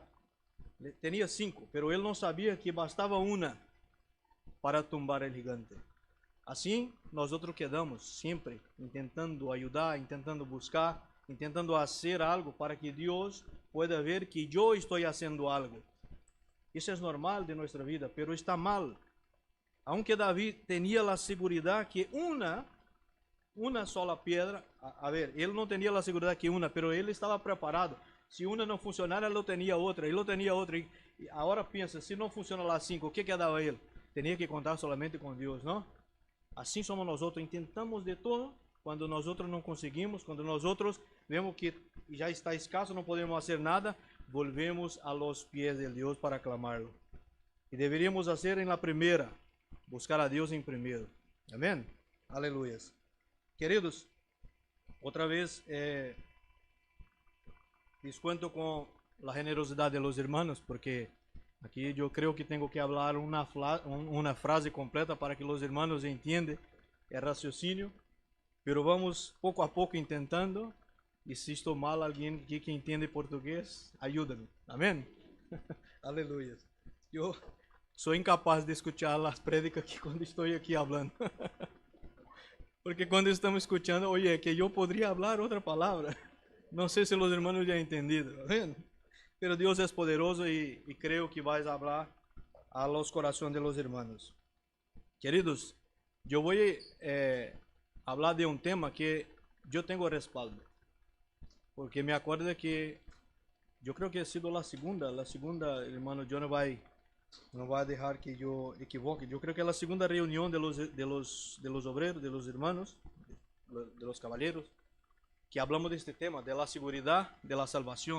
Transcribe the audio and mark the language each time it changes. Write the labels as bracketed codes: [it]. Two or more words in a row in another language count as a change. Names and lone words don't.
[es] Tenía 5, pero él no sabía que bastaba una para tumbar el gigante. Así nosotros quedamos siempre intentando ayudar, intentando buscar, intentando hacer algo para que Dios pueda ver que yo estoy haciendo algo. [pt] Isso é normal de nossa vida, [es] pero está mal. [pt] Aunque David tinha a segurança que uma sola pedra, a ver, ele não tinha a segurança que uma, pero ele estava preparado. Se uma não funcionar, ele tinha outra, E agora pensa, se não funciona lá 5, o que quedava ele? Tinha que contar solamente com Deus, não? Assim somos nós outros, tentamos de todo, quando nós outros não conseguimos, quando nós outros vemos que já está escasso, não podemos fazer nada, [es] volvemos a los pies de Dios para clamarlo. Y deberíamos hacer en la primera, buscar a Dios en primero. Amén. Aleluyas. Queridos, otra vez les cuento con la generosidad de los hermanos, porque aquí yo creo que tengo que hablar una frase completa para que los hermanos entiendan el raciocinio, pero vamos poco a poco intentando. [pt] E se estou mal, alguém aqui que entende português, ajuda-me. Amém? Aleluia. Eu sou incapaz de escutar as prédicas aqui quando estou aqui falando. Porque quando estamos escutando, oye, que eu poderia falar outra palavra. Não sei se os irmãos já entendido. Amém? Pero Deus é poderoso e creio que vais falar [es] a los [pt] corações de los irmãos. Queridos, eu vou falar de um tema que eu tenho respaldo. [es] Porque me acuerdo que yo creo que ha sido la segunda, hermano, yo no va a dejar que yo equivoque. Yo creo que la segunda reunión de los obreros, de los hermanos, de los caballeros, que hablamos de este tema, de la seguridad de la salvación.